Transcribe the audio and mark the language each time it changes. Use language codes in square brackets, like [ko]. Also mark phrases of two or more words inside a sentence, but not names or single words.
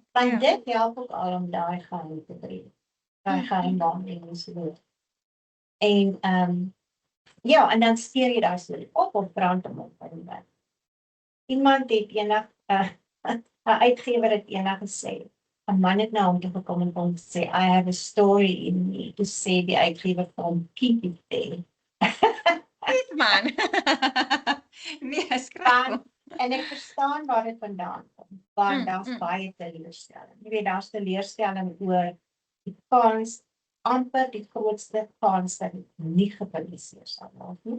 [af] Want dit help ook al om daai geheim te breek. Daai geheim waarmee mense weet. En ja, en dan steur jy daai storie op of brand hom op. Iemand het eendag 'n uitgewer het eendag gesê, 'n man het na hom toe gekom en hom sê, [en] I have a story in me, [af] to sê die uitgewer vir hom, [en] keep it there. [af] Goed man. Nee, skryf. En ek verstaan waar dit vandaan kom, want daar's baie teleurstelling. Jy weet, daar's teleurstelling oor die kans, amper die grootste kans dat dit nie gepubliseer sal word nie.